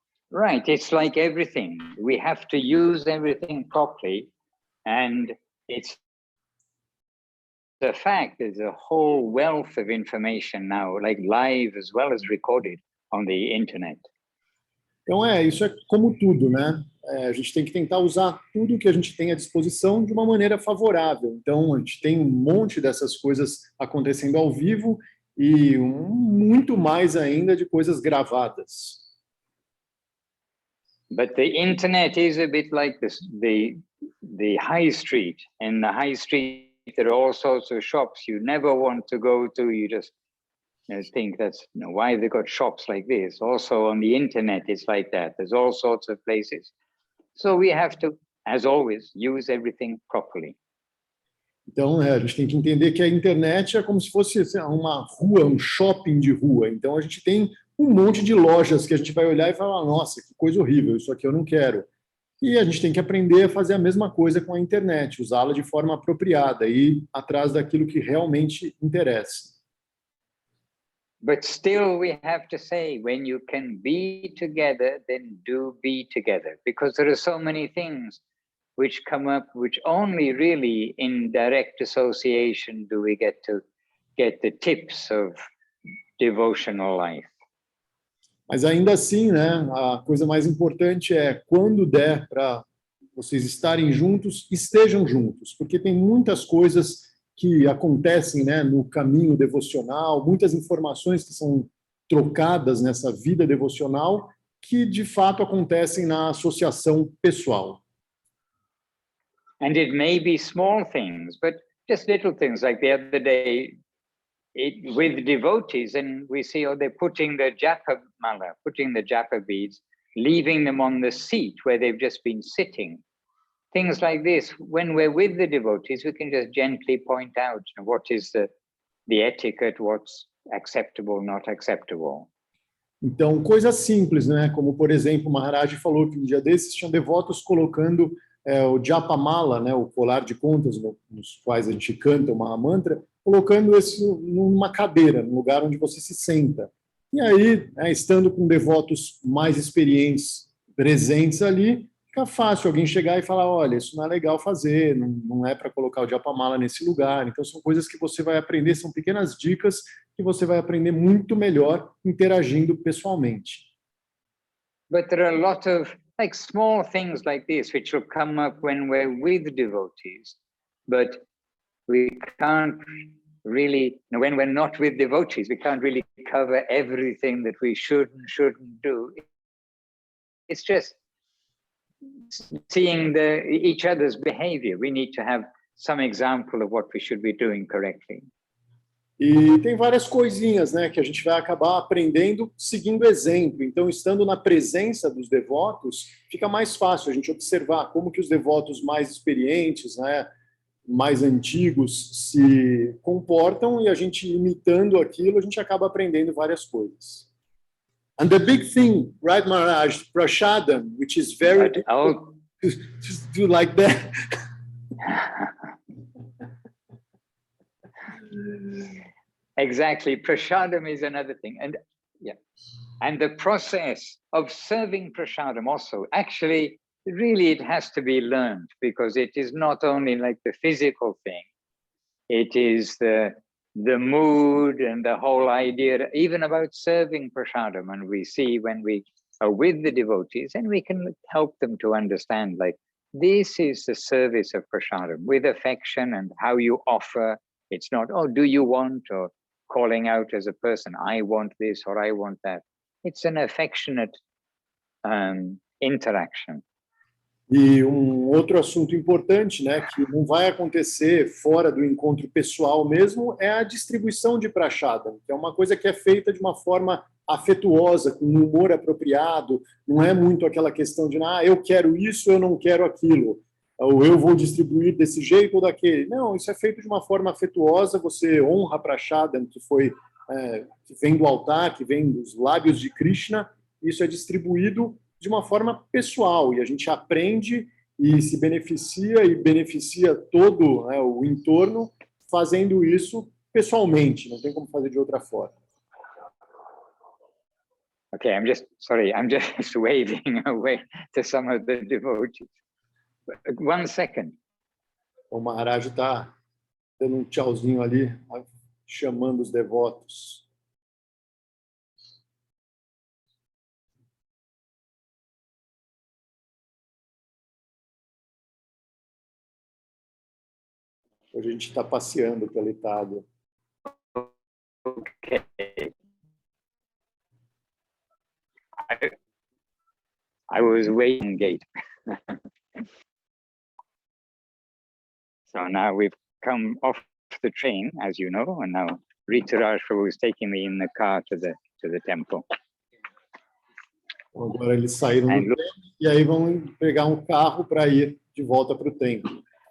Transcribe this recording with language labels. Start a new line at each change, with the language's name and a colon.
English: Right, it's like everything. We have to use everything properly, and it's the fact there's a whole wealth of information now, like live as well as recorded on the internet.
Portuguese: Então isso é como tudo, né? A gente tem que tentar usar tudo que a gente tem à disposição de uma maneira favorável. Então a gente tem um monte dessas coisas acontecendo ao vivo e muito mais ainda de coisas gravadas.
English: But the internet is a bit like this, the high street. In the high street, there are all sorts of shops you never want to go to. You just think that's why they got shops like this. Also on the internet, it's like that. There's all sorts of places. So we have to, as always, use everything properly.
Portuguese: Então, a gente tem que entender que a internet é como se fosse uma rua, um shopping de rua. Então, a gente tem um monte de lojas que a gente vai olhar e falar, nossa, que coisa horrível, isso aqui eu não quero. E a gente tem que aprender a fazer a mesma coisa com a internet, usá-la de forma apropriada e ir atrás daquilo que realmente interessa.
English: But still we have to say, when you can be together, then do be together. Because there are so many things which come up, which only really in direct association do we get to get the tips of devotional life.
Portuguese: Mas ainda assim, né, a coisa mais importante é, quando der para vocês estarem juntos, estejam juntos, porque tem muitas coisas que acontecem, né, no caminho devocional, muitas informações que são trocadas nessa vida devocional que, de fato, acontecem na associação pessoal.
English: And it may be small things, but just little things, like the other day, with devotees, and we see, they're putting the japa mala, putting the japa beads, leaving them on the seat where they've just been sitting. Things like this, when we're with the devotees, we can just gently point out what is the etiquette, what's acceptable, not acceptable.
Portuguese: Então, coisas simples, né? Como, por exemplo, o Maharaj falou que um dia desses tinham devotos colocando o japa mala, né, o colar de contas nos quais a gente canta o Mahamantra, colocando isso numa cadeira, num lugar onde você se senta. E aí, estando com devotos mais experientes presentes ali, fica fácil alguém chegar e falar, olha, isso não é legal fazer, não é para colocar o japa mala nesse lugar. Então, são coisas que você vai aprender, são pequenas dicas que você vai aprender muito melhor interagindo pessoalmente.
English: But there are a lot of like small things like this which will come up when we're with devotees, but we can't really, when we're not with devotees, we can't really cover everything that we should and shouldn't do. It's just seeing each other's behavior. We need to have some example of what we should be doing correctly.
Portuguese: E tem várias coisinhas, né, que a gente vai acabar aprendendo seguindo exemplo. Então, estando na presença dos devotos, fica mais fácil a gente observar como que os devotos mais experientes, né, mais antigos se comportam, e a gente imitando aquilo, a gente acaba aprendendo várias coisas.
English: And the big thing, right, Maharaj, Prashadam, which is very difficult to do like that. Exactly, prashadam is another thing, and the process of serving prashadam also, actually, really it has to be learned, because it is not only like the physical thing, it is the mood and the whole idea, even about serving prashadam. And we see when we are with the devotees, and we can help them to understand, like, this is the service of prashadam with affection, and how you offer. It's not, oh, do you want, or calling out as a person, I want this or I want that. It's an affectionate interaction.
Portuguese: E um outro assunto importante, né, que não vai acontecer fora do encontro pessoal mesmo, é a distribuição de prashadam, que é uma coisa que é feita de uma forma afetuosa, com um humor apropriado, não é muito aquela questão de, eu quero isso, eu não quero aquilo, ou eu vou distribuir desse jeito ou daquele. Não, isso é feito de uma forma afetuosa, você honra a prashadam, que vem do altar, que vem dos lábios de Krishna, isso é distribuído de uma forma pessoal, e a gente aprende e se beneficia e beneficia todo, né, o entorno fazendo isso pessoalmente, não tem como fazer de outra forma.
English: Okay, I'm just waving away to some of the devotees. 1 second.
Portuguese: O Maharaj está dando um tchauzinho ali, chamando os devotos. Hoje a gente está passeando pela Itália.
English: Okay. I was waiting gate. So now we've come off the train, as you know, and now Rituraj Prabhu is taking me in the car to the temple.
Portuguese: Agora eles saíram do trem e aí vão pegar um carro para ir de volta para o templo.